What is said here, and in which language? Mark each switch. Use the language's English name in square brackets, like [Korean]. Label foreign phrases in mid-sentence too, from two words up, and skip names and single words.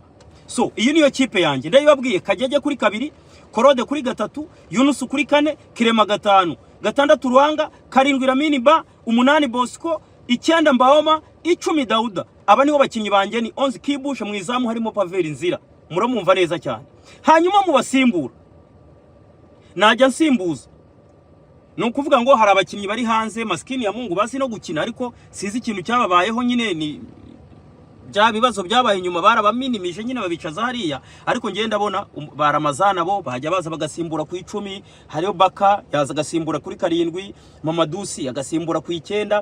[Kinyarwanda] So iyi niyo kipe yanjye ndabibabwiye. Kajyaje kuri 2, Korode kuri 3, Yunus kuri 4, Kirema 5, 6 Ruhanga, 7 Lamine Ba, 8 Bosco, 9 Mbahoma, 10 Dauda. Aba niho bakinnyi banjye. Ni 11 Kibushe, mu izamu harimo Paveri Nzira, muramumva neza cyane. Hanyuma mu basimbura najya nsimbuza, nukuvuga ngo hari abakinnyi bari hanze, [Swahili] maskini ya Mungu [Kinyarwanda] bazi no gukina, ariko sizi ikintu cyababayeho. Nyine ni bya bibazo byabaye nyuma, barabaminimije nyine babicaza hariya. Ariko ngenda ndabona baramazana bo bajya baza bagasimbura ku 10. Hariyo Baka yaza agasimbura kuri 7, Mamadou Sy agasimbura ku 9.